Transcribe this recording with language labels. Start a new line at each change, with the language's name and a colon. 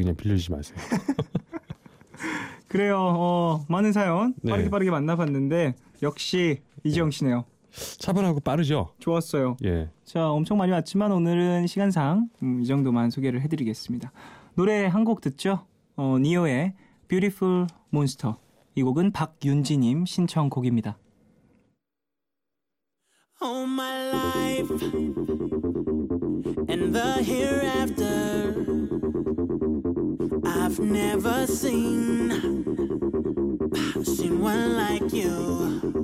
Korean: 그냥 빌려주지 마세요. 그래요. 많은 사연 빠르게 만나봤는데 역시 이지영 씨네요. 차분하고 빠르죠? 좋았어요. 예. 자 엄청 많이 왔지만 오늘은 시간상 이 정도만 소개를 해드리겠습니다. 노래 한 곡 듣죠? 니오의 Beautiful Monster. 이 곡은 박윤지님 신청곡입니다.
English: All my life and the hereafter I've never seen someone like you.